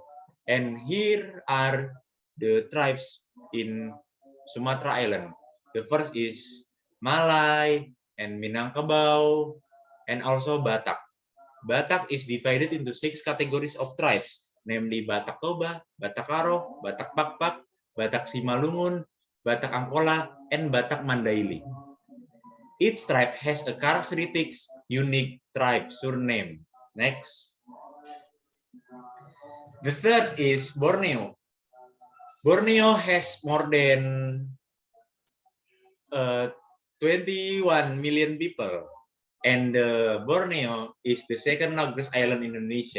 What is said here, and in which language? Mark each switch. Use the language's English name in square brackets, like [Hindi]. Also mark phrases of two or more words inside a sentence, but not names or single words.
[English] And here are the tribes in Sumatra Island. The first is Malay and Minangkabau and also Batak. Batak is divided into 6 categories of tribes, namely Batak Toba, Batak Karo, Batak Pakpak, Batak Simalungun, Batak Angkola, and Batak Mandaili. Each tribe has a characteristics unique tribe surname. Next. The third is Borneo. Borneo has more than 21 million people, and Borneo is the second largest island in Indonesia.